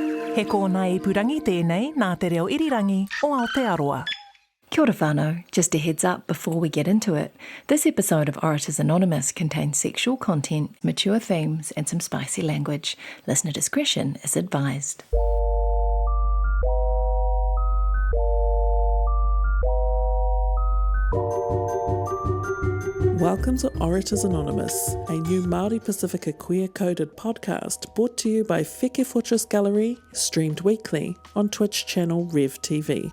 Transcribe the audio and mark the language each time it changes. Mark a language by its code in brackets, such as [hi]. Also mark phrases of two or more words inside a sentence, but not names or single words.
[mi] He kōna ipurangi tēnei nā te reo irirangi o Aotearoa. Kia ora whānau. [en] Just a heads up before we get into it. This episode of Orators Anonymous contains sexual content, mature themes and some spicy language. Listener discretion is advised. Welcome to Orators Anonymous, a new Māori Pacifica queer-coded podcast brought to you by Wheke Fortress Gallery, streamed weekly on Twitch channel Rev TV.